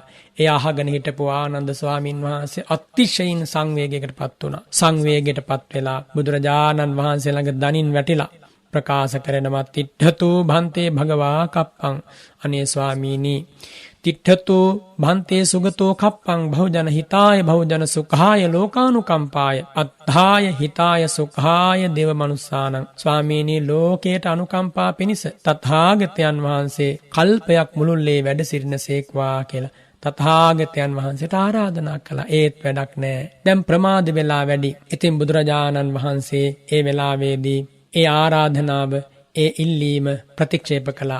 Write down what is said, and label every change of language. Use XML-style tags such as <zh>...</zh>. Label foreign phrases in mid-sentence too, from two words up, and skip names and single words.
<si>ඒ අහගෙන හිටපු ආනන්ද ස්වාමීන් වහන්සේ අතිශයින් සංවේගයකටපත් වුණා. සංවේගයටපත් වෙලා බුදුරජාණන් වහන්සේ ළඟ දනින් වැටිලා ප්‍රකාශ කරනවා,</si> <pi>තිට්ඨතු භන්තේ භගවා කප්පං.</pi> <si>අනේ ස්වාමීනි,</si> <pi>තිට්ඨතු භන්තේ සුගතෝ කප්පං භවජන හිතාය භවජන සුඛාය ලෝකානුකම්පාය අත්ථාය හිතාය සුඛාය දේව මනුස්සානං.</pi> <si>ස්වාමීනි, ලෝකයට අනුකම්පා පිණිස තථාගතයන් වහන්සේ කල්පයක් මුළුල්ලේ වැඩ සිටිනසේක්වා කියලා තථාගතයන් වහන්සේට ආරාධනා කළා. ඒත් වැඩක් නෑ. දැන් ප්‍රමාද වෙලා වැඩි. ඉතින් බුදුරජාණන් වහන්සේ ඒ වෙලාවේදී ඒ ආරාධනාව, ඒ ඉල්ලීම ප්‍රතික්ෂේප කළා.</si>